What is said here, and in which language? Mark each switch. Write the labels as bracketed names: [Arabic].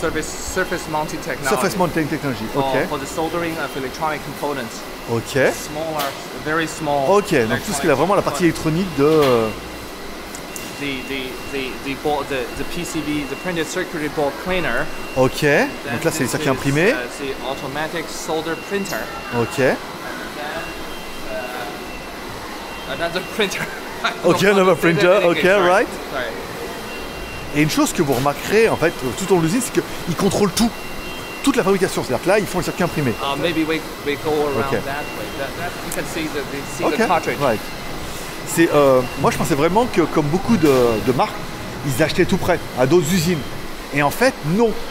[English] Surface mounting technology. Surface mounting technology. Ok. For the soldering of electronic components. Ok. Smaller, very small. [French] Ok, donc tout ce qui est vraiment la partie électronique de. [English] The PCB, the printed circuit board cleaner. [French] Ok. Donc là, c'est les circuits imprimés. C'est [English] automatic solder printer. Ok. Then Another printer. Ok, another printer, ok, right. Sorry. [French] Et une chose que vous remarquerez en fait tout au long de l'usine, c'est qu'ils contrôlent tout. Toute la fabrication. C'est-à-dire que là, ils font le circuit imprimé. [English] Maybe we go around Okay. that way. That you can see the Ok, cartridge. right. [French] C'est, moi, je pensais vraiment que, comme beaucoup de marques, ils achetaient tout prêt à d'autres usines. Et en fait, non.